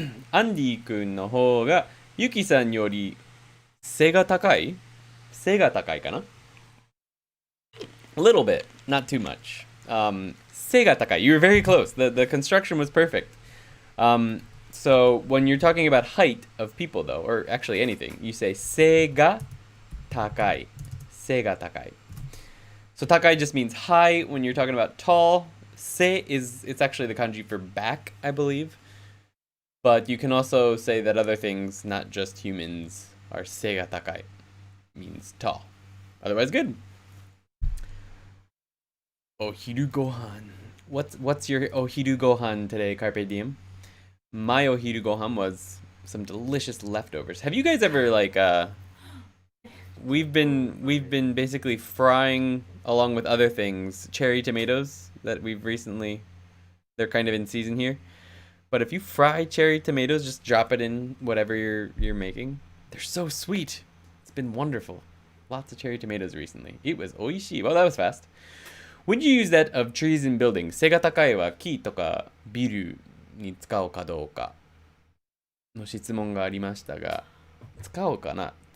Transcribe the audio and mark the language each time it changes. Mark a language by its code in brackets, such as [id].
[ja] アンディ君の方がユキさんより背が高いかな [en] A little bit, not too much. [ja] 背が高い. [en] You were very close. The construction was perfect. So when you're talking about height of people, though, or actually anything, you say [ja] 背が高い. 背が高い. [en] So takai just means high when you're talking about tall. Se it's actually the kanji for back, I believe. But you can also say that other things, not just humans, are se ga takai. Means tall. Otherwise good. Ohiru gohan. What's your ohiru gohan today, Carpe Diem? My ohiru gohan was some delicious leftovers. Have you guys ever we've been basically frying along with other things cherry tomatoes that we've recently, they're kind of in season here. But if you fry cherry tomatoes, just drop it in whatever you're making. They're so sweet. It's been wonderful. Lots of cherry tomatoes recently. It was oishii. Well, that was fast. Would you use that of trees and buildings? [ja] 背が高いは木とかビルに使うかどうかの質問がありましたが、使おうかな?